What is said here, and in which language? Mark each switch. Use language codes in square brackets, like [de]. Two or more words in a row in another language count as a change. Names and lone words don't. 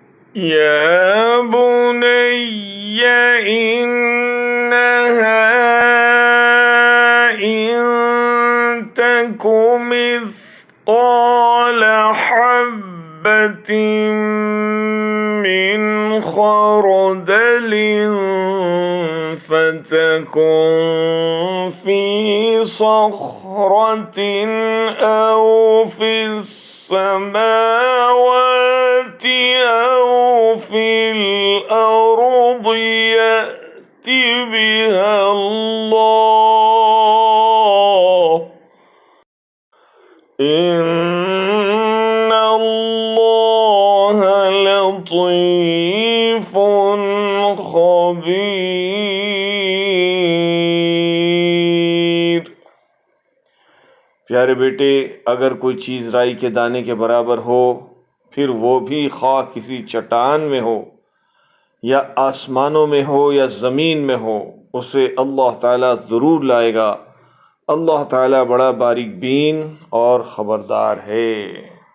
[ar] يا بني إنها إن تك مثقال حبة من خردل فتكن في صخرة أو في السماوات أو في الأرض يأت بها الله إن الله لطيف خبير. [hi] प्यारे बेटे, अगर कोई चीज़ राई के दाने के बराबर हो, फिर वो भी खा किसी चट्टान में हो या आसमानों में हो या ज़मीन में हो, उसे अल्लाह ताला ज़रूर लाएगा। अल्लाह ताला बड़ा बारीक बीन और ख़बरदार है।